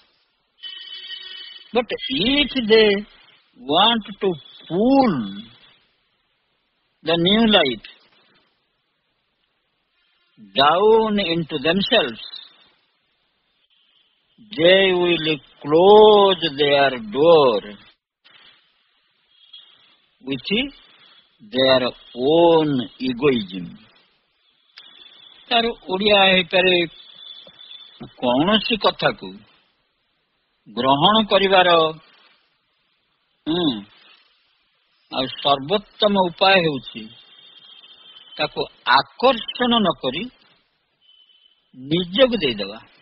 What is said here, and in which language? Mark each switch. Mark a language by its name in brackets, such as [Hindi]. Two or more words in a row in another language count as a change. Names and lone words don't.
[English] But if they want to pull the new life down into themselves, they will close their door with their own egoism. [Odia] ତାର ଓଡ଼ିଆ ହେଇପାରେ କୌଣସି କଥାକୁ ଗ୍ରହଣ କରିବାର ଆଉ ସର୍ବୋତ୍ତମ ଉପାୟ ହେଉଛି ତାକୁ ଆକର୍ଷଣ ନ କରି ନିଜକୁ ଦେଇଦେବା।